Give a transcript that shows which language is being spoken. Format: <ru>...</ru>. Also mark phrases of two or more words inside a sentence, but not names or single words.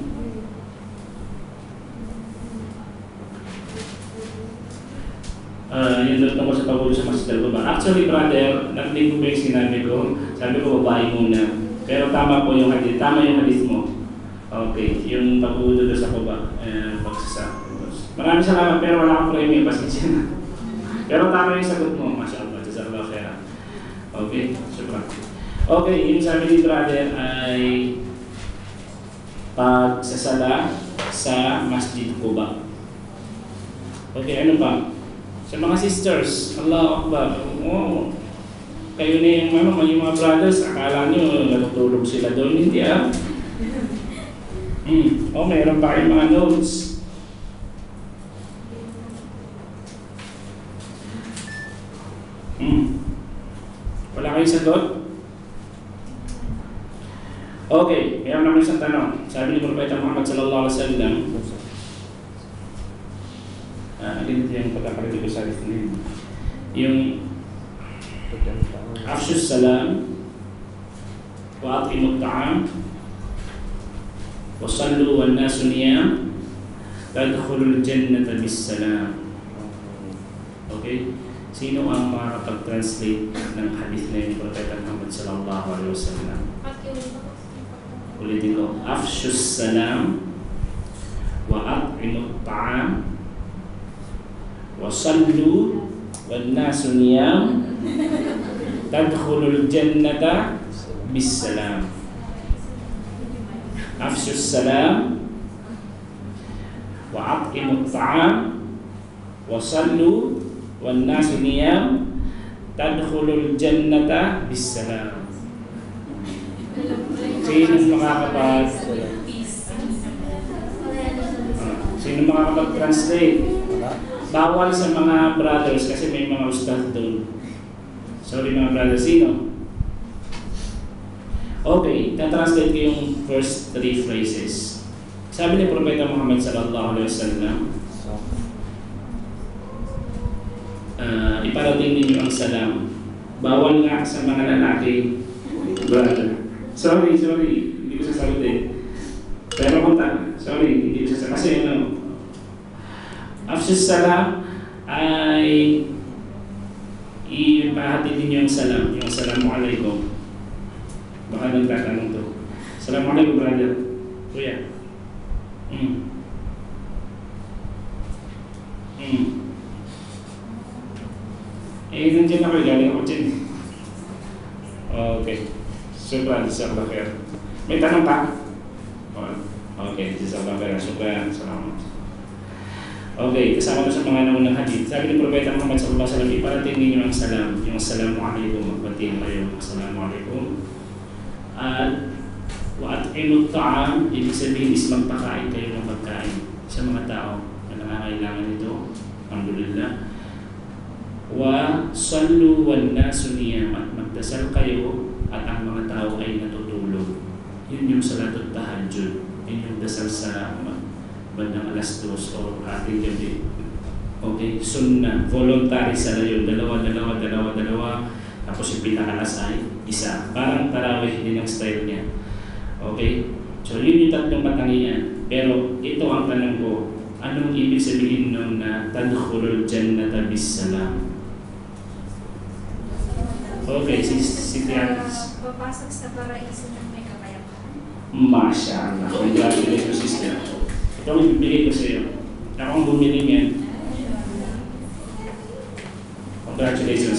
<tl>Yung doon tungkol sa pagbulo sa master ko ba?</tl> <en>Actually, brother,</en> <tl>narinig ko ba yung sinabi ko? Sabi ko, babae muna. Pero tama po yung hadith. Tama yung hadith mo. Okay, yung pagbulo sa baba. Pagsasa. Maraming salamat pero wala akong premium, pasensya na. Pero tama yung sagot mo,</tl> <ar>ما شاء الله، جزاك الله خيرا. Okay, syukran.</ar> <tl>Okay, yung sabi ni brother ay pagsasala sa Masjid Quba. Okay, ano ba? Sa mga sisters,</tl> <ar>الله أكبر.</ar> <tl>Oh, kayo na yung mga brothers, akala nyo natutulog sila doon, hindi ah. Oh, mayroon pa kayong mga notes. Wala kayong sagot? Okay, mayroon naman isang tanong. Sabi ni Propeta Muhammad</tl> <ar>صلى الله عليه وسلم,</ar> <tl>ganito yung pagkakarinig ko sa akin.</tl> <ar>Yung أفشوا السلام وأطعموا الطعام وصلوا والناس نيام تدخلوا الجنة بسلام.</ar> <tl>Okay? Sino ang makakapag-translate ng hadith na yung Propeta Muhammad</tl> <ar>صلى الله عليه وسلم?</ar> <tl>Ulitin ko.</tl> <ar>أفشوا السلام وأطعموا الطعام وصلوا والناس نيام تدخلوا الجنة بسلام. أفشوا السلام وأطعموا الطعام وصلوا والناس نيام تدخلوا الجنة بسلام.</ar> <tl>Sino makakapag-translate? Bawal sa mga brothers kasi may mga ustad doon. Sorry mga brothers, sino? Okay, tatranslate ko yung</tl> <en>first 3 phrases.</en> <tl>Sabi ni Propeta Muhammad</tl> <ar>صلى الله عليه وسلم,</ar> <tl>iparating ninyo ang salam. Bawal nga sa mga lalaki, brother. Sorry, hindi ko sasagutin. Pero punta, sorry, hindi ko sasagutin. Kasi</tl> <ar>أفشوا السلام</ar> <tl>ay ipahatid ninyo yung salam, yung assalamualaikum. Baka nagtatanong to.</tl> <ar>Assalamualaikum brother.</ar> <tl>Kuya. Nandiyan ako, galing ako dyan. Okay.</tl> <ar>شكرا، جزاك الله خيرا.</ar> <tl>May tanong pa?</tl> <ar>Okay, جزاك الله خيرا. Syukran,</ar> <tl>salamat. Okay, kasama ko sa mga naunang hadith. Sabi ni Propeta Muhammad</tl> <ar>صلى الله عليه وسلم,</ar> <tl>iparating ninyo ang salam, yung assalamualaikum, magbatiin kayo, assalamualaikum. At</tl> <ar>وأطعموا الطعام,</ar> <tl>ibig sabihin is magpakain kayo ng pagkain sa mga tao na nangangailangan nito. Alhamdulillah.</tl> <ar>وصلوا والناس نيام,</ar> <tl>at magdasal kayo at ang mga tao ay natutulog. Yun yung</tl> <ar>صلاة التهجد.</ar> <tl>Yun yung dasal sa bandang alas 2 o ating gabi. Okay, sunnah, voluntary sala yun, dalawa, tapos yung pinakalas ay isa. Parang tarawih din ang style niya. Okay, so yun yung tatlong matangian. Pero ito ang tanong ko, anong ibig sabihin nun na</tl> <ar>تدخلوا الجنة بسلام?</ar> <tl>Okay, si Tianis. Papasok sa paraiso ng may kapayapaan. Masyaallah,</tl> <en>congratulations sister.</en> <tl>Ito ang ibibigay ko sa iyo. Ako ang bumili niyan. Congratulations.</tl>